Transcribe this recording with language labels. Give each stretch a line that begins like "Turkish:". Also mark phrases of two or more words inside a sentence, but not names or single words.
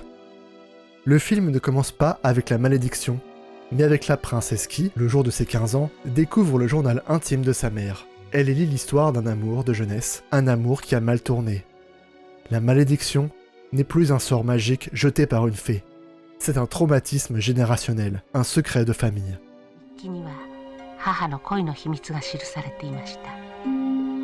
French: Le film ne commence pas avec la malédiction, mais avec la princesse qui, le jour de ses 15 ans, découvre le journal intime de sa mère. Elle y lit l'histoire d'un amour de jeunesse, un amour qui a mal tourné. La malédiction n'est plus un sort magique jeté par une fée. C'est un traumatisme générationnel, un secret de famille.
Japanese: 日記には母の恋の秘密が記されていました。